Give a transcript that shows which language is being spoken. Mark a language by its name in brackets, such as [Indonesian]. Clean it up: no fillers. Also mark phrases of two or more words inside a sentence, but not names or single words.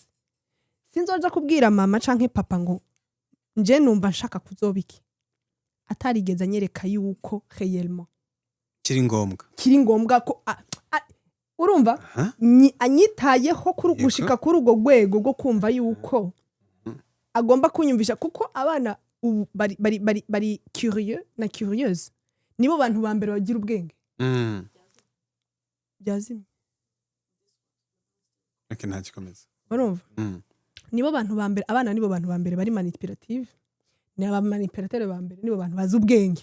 [Rundi] Sinzoja kubwira mama canke papa ngo nje numva nshaka kuzobiki atarigeza nyereka yuko réellement kiri ngombwa ko urumva anyitayeho gushika kuri ugo gwego go kumva yuko agomba kunyumvisha kuko abana bari curieux na curieuse nibo bantu ba mbere bagira ubwenge. Byazimye nta gikomeza urumva nibo bantu ba mbere, abana nibo bantu ba mbere bari manipulative, ni aba manipulateur ba mbere, nibo bantu bazi ubwenge.